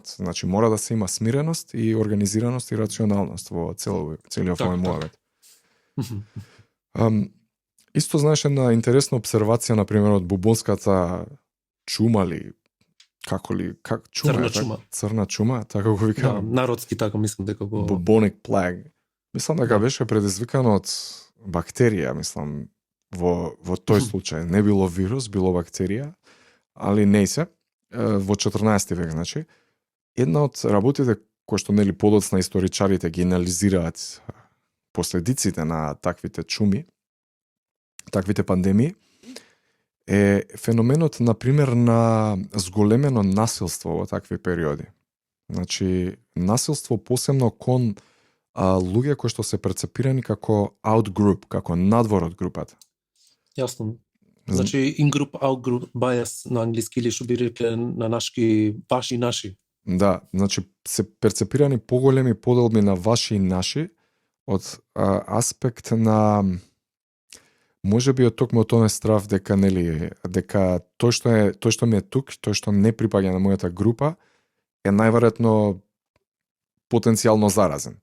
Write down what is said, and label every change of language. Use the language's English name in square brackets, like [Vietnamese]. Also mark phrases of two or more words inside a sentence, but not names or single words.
[Macedonian] Значи мора да се има смиреност и организираност и рационалност во целиот овој муавет. Исто знаеш една интересна обсервација на пример од бубонската чума ли чума? Црна чума, така го викам. Да, народски така мислам дека го [English] bubonic plague. [Macedonian] Мислам дека беше предизвикано од бактерија, мислам во тој случај не било вирус, било бактерија, али не се. Во 14 век, значи, една од работите кои што нели подоцна историчарите ги анализираат последиците на таквите чуми, таквите пандемии, е феноменот, например, на зголемено насилство во такви периоди. Значи, насилство посебно кон луѓе кои што се перцепирани како outgroup, како надвор од групата. Јасно. Значи, [English] in-group, out-group bias [Macedonian] на англиски или што би рекле на нашки ваши и наши. Да, значи се перцепирани поголеми поделби на ваши и наши од аспект на може би од токму тој страв дека нели дека тој што ми е тук, тој што не припаѓа на мојата група е најверојатно потенцијално заразен.